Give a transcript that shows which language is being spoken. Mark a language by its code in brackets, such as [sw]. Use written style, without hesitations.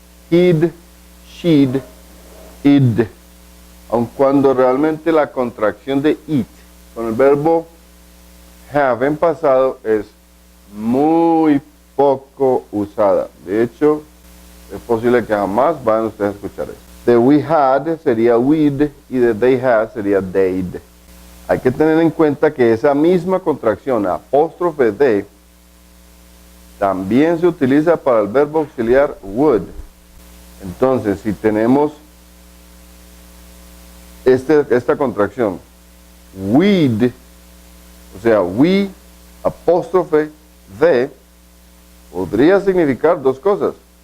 [en] He'd, she'd, id. [es] Aun cuando realmente la contracción de it con el verbo have en pasado es muy poco usada. De hecho, es posible que jamás van ustedes a escuchar eso. The we had sería we'd y the they had sería they'd. Hay que tener en cuenta que esa misma contracción, apóstrofe de, también se utiliza para el verbo auxiliar would. Entonces, si tenemos esta contracción, we'd, o sea, we, apóstrofe de, podría significar dos cosas.